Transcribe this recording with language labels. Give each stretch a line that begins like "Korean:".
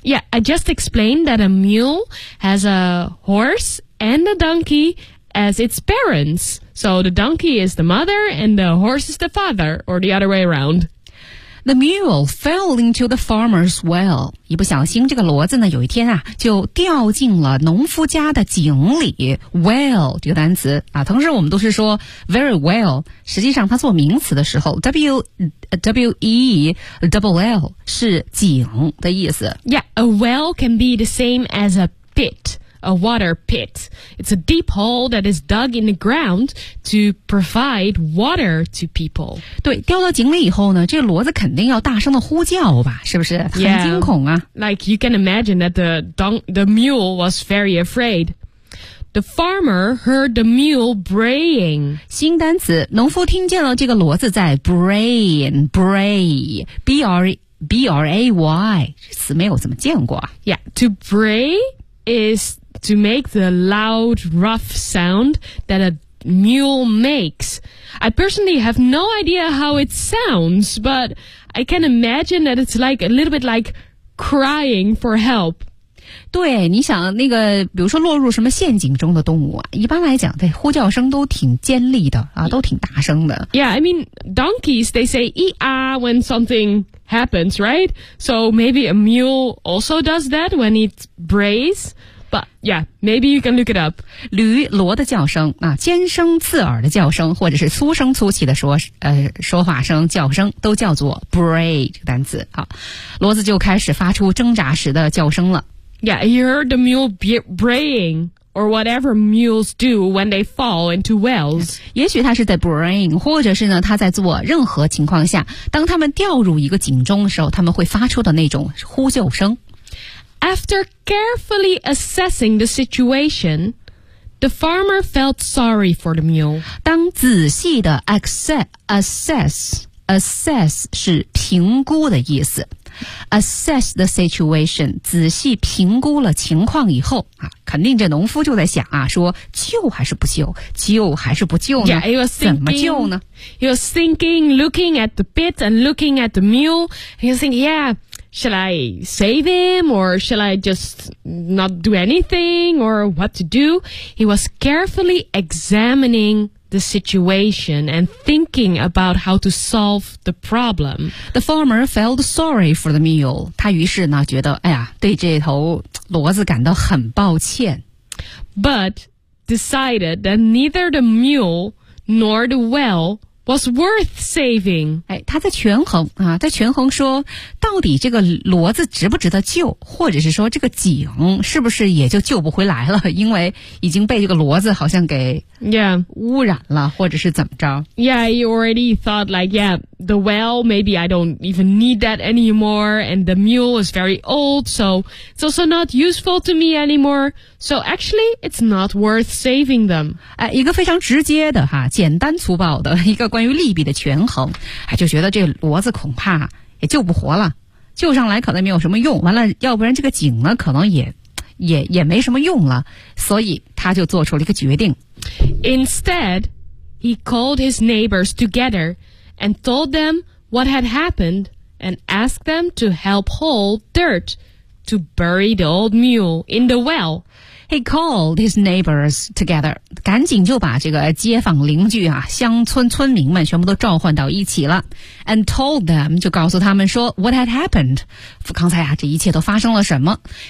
English: Yeah, I just explained that a mule has a horse and a donkey as its parents. So the donkey is the mother, and the horse is the father, or the other way around. The mule fell into the farmer's well.
Chinese: 一不小心这个骡子呢有一天啊就掉进了农夫家的井里。 Well, 这个单词啊，同时我们都是说
English: very well,
Chinese: 实际上它做名词的时候 W-E-L-L 是井的意思。
English: Yeah, a well can be the same as a pit. A water pit. It's a deep hole that is dug in the ground to provide water to people.
Chinese: 对，掉到井里以后呢，这骡子肯定要大声的呼叫吧，是不是？很惊恐啊。
English: Yeah. Like you can imagine that the mule was very afraid. The farmer heard the mule braying.
Chinese: 新单词，农夫听见了这个骡子在 braying, bray, B-R-A-Y, 这词没有怎么见过啊。
English: Yeah, to bray is... To make the loud, rough sound that a mule makes. I personally have no idea how it sounds, but I can imagine that it's like a little bit like crying for help.
Chinese: 对，你想那个，比如说落入什么陷阱中的动物啊，一般来讲，对，呼叫声都挺尖利的啊，都挺大声的。
English: Yeah, I mean, donkeys, they say ee-ah when something happens, right? So maybe a mule also does that when it brays. But yeah, maybe you can look it up.
Chinese: 驴骡的叫声啊，尖声刺耳的叫声，或者是粗声粗气的说话声、叫声，都叫做 bray 这个单词。好，骡子就开始发出挣扎时的叫声了。
English: Yeah, you heard the mule braying or whatever mules do when they fall into wells.
Chinese: 也许它是在 braying， 或者是呢，它在做任何情况下，当他们掉入一个井中的时候，他们会发出的那种呼救声。
English: After carefully assessing the situation, the farmer felt sorry for the mule.
Chinese: 当仔细的 assess 是评估的意思。
English: Assess the situation,
Chinese: 仔细评估了情况以后、啊、肯定这农夫就在想啊，说救还是不救呢？
English: Yeah, he was thinking,
Chinese: 怎么救呢？
English: He was thinking, looking at the pit and looking at the mule. He was thinking, yeah,Shall I save him or shall I just not do anything or what to do? He was carefully examining the situation and thinking about how to solve the problem. The farmer felt sorry for the mule.
Chinese: 他于是呢觉得哎呀对这头骡子感到很抱歉。
English: But decided that neither the mule nor the well was worth saving.
Chinese: 哎，他在权衡啊，在权衡说到底这个骡子值不值得救，或者是说这个井是不是也就救不回来了，因为已经被这个骡子好像给污染了、
English: yeah.
Chinese: 或者是怎么着。
English: Yeah, you already thought like, yeah, the well, maybe I don't even need that anymore, and the mule is very old, so it's also not useful to me anymore. So actually, it's not worth saving them.
Chinese: 哎，一个非常直接的哈，简单粗暴的一个关于利弊的权衡，哎，就觉得这骡子恐怕也救不活了，救上来可能没有什么用，完了要不然这个井呢可能也没什么用了，所以他就做出了一个决定。
English: Instead, he called his neighbors together and told them what had happened and asked them to help haul dirt to bury the old mule in the well. He called his neighbors together.
Chinese: 赶紧就把这个街坊邻居啊，乡村村民们全部都召唤到一起了。
English: And told them,
Chinese: 就告诉他们说
English: what had happened.
Chinese: 刚才啊，这一切都发生了什么。